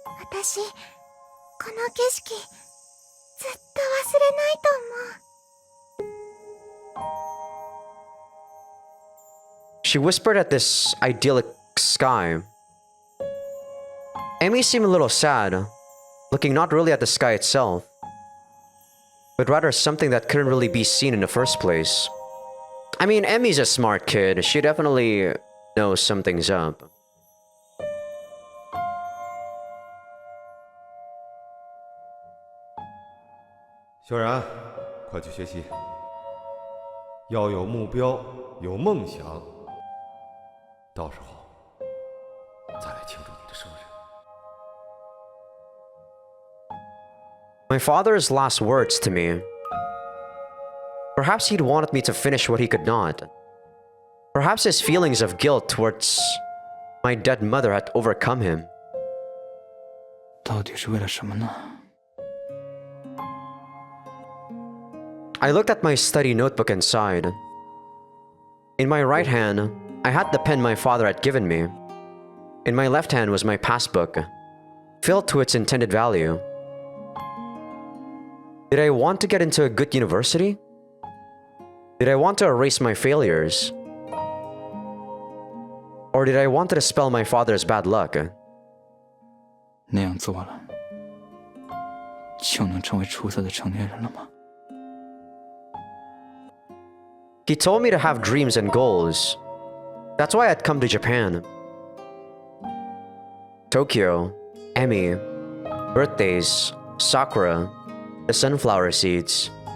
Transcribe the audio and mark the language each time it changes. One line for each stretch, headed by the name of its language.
Japanese: 私、この景色、ずっと忘れないと思う。
English: She whispered at this idyllic sky. Amy seemed a little sad, looking not really at the sky itself, but rather something that couldn't really be seen in the first place. I mean, Emmy's a smart kid. She definitely knows something's up.
Chinese: "小然，快去学习，要有目标，有梦想，到时候再来庆祝你的生日。"
English: My father's last words to me. Perhaps he'd wanted me to finish what he could not. Perhaps his feelings of guilt towards my dead mother had overcome him.
Chinese: 到底是为了什么呢？
English: I looked at my study notebook inside. In my right hand, I had the pen my father had given me. In my left hand was my passbook, filled to its intended value. Did I want to get into a good university? Did I want to erase my failures? Or did I want to dispel my father's bad luck?
Chinese: 那样做了，就能成为出色的成年人了吗？
English: He told me to have dreams and goals. That's why I'd come to Japan. Tokyo, Emmy, birthdays, Sakura, the sunflower seeds.